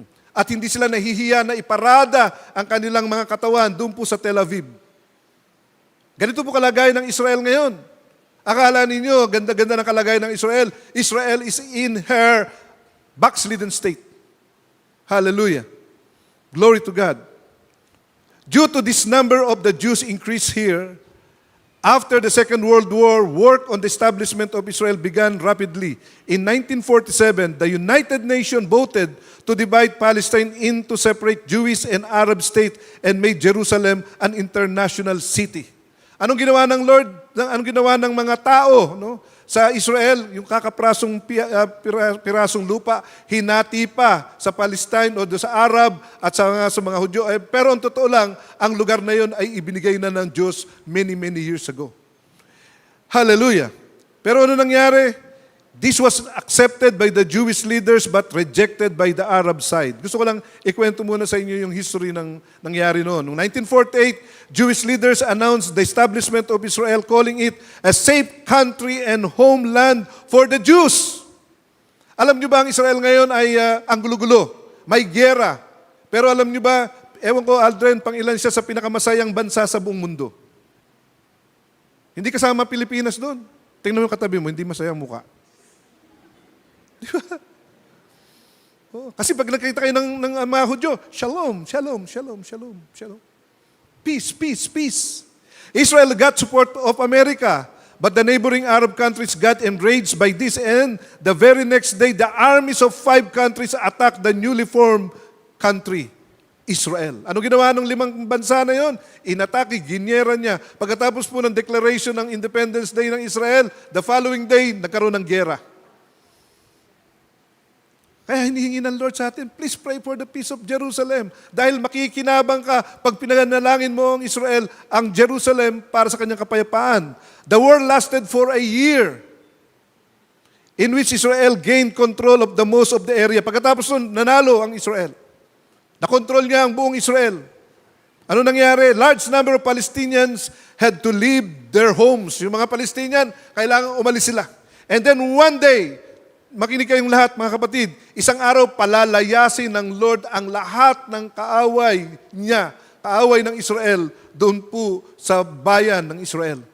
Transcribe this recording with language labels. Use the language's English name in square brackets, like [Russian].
[Filipino] At hindi sila nahihiya na iparada ang kanilang mga katawan doon po sa Tel Aviv. Ganito po kalagayan ng Israel ngayon. Akala ninyo, ganda-ganda ng kalagayan ng Israel. [English] Israel is in her backslidden state. Hallelujah. Glory to God. Due to this number of the Jews increase here, after the Second World War, work on the establishment of Israel began rapidly. In 1947, the United Nations voted to divide Palestine into separate Jewish and Arab states and made Jerusalem an international city. [Filipino] Anong ginawa ng Lord? Anong ginawa ng mga tao sa Israel? Yung kakaprasong pirasong lupa, hinati pa sa Palestine o sa Arab at sa mga Hudyo. Pero ang totoo lang, ang lugar na yon ay ibinigay na ng Diyos [English] many years ago. [Filipino] Hallelujah! Pero ano nangyari? [English] This was accepted by the Jewish leaders but rejected by the Arab side. [Filipino] Gusto ko lang ikwento muna sa inyo yung history ng nangyari noon. Noong [English] 1948, Jewish leaders announced the establishment of Israel, calling it a safe country and homeland for the Jews. [Filipino] Alam nyo ba ang Israel ngayon ay ang gulo-gulo? May giyera. Pero alam nyo ba, ewan ko Aldrin, pang ilan siya sa pinakamasayang bansa sa buong mundo. Hindi kasama Pilipinas doon. Tingnan mo yung katabi mo, hindi masayang mukha. Di ba? Kasi pag nakita kayo ng mga Hudyo, shalom, shalom, shalom, shalom, shalom. [English] Peace, peace, peace. Israel got support of America, but the neighboring Arab countries got enraged by this, and the very next day, the armies of 5 countries attacked the newly formed country, Israel. [Filipino] Ano ginawa ng 5 bansa na yon? Inatake, ginyera niya. Pagkatapos po ng declaration ng Independence Day ng Israel, [English] the following day, [Filipino] nagkaroon ng giyera. Kaya hinihingi ng Lord sa atin, [English] please pray for the peace of Jerusalem. [Filipino] Dahil makikinabang ka pag pinanalangin mo ang Israel, ang Jerusalem para sa kanyang kapayapaan. [English] The war lasted for a year in which Israel gained control of the most of the area. [Filipino] Pagkatapos nun, nanalo ang Israel. Nakontrol niya ang buong Israel. Ano nangyari? [English] Large number of Palestinians had to leave their homes. [Filipino] Yung mga Palestinian, kailangan umalis sila. [English] And then one day, [Filipino] makinig kayong lahat, mga kapatid, isang araw palalayasin ng Lord ang lahat ng kaaway niya, kaaway ng Israel, doon po sa bayan ng Israel.